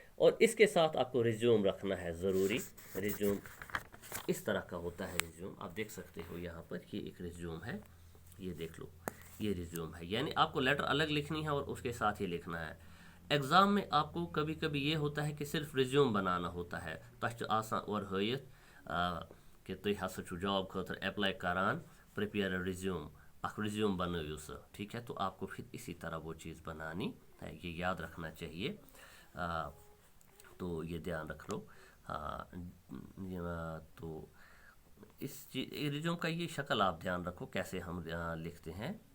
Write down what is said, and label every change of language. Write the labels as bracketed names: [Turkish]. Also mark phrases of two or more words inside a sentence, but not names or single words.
[Hindi] और इसके साथ आपको रिज्यूम रखना है ज़रूरी। रिज्यूम इस तरह का होता है, रिज्यूम आप देख सकते हो यहाँ पर, ये एक रिज्यूम है, ये देख लो, ये रिज्यूम है, यानी आपको लेटर अलग लिखनी है और उसके साथ ही लिखना है। एग्ज़ाम में आपको कभी कभी ये होता है कि सिर्फ रिज्यूम बनाना होता है, [Kashmiri] तह आसान और हयत कि तुम हसा छु जॉब खतर अप्लाई करान, [English] prepare a resume, [Kashmiri] अख रिज्यूम [Hindi] बनाओ सो, ठीक है। तो आपको फिर इसी तरह वो चीज़ बनानी है, ये याद रखना चाहिए। तो ये ध्यान रख लो। तो इस रिज्यूम का ये शक्ल आप ध्यान रखो कैसे हम लिखते हैं।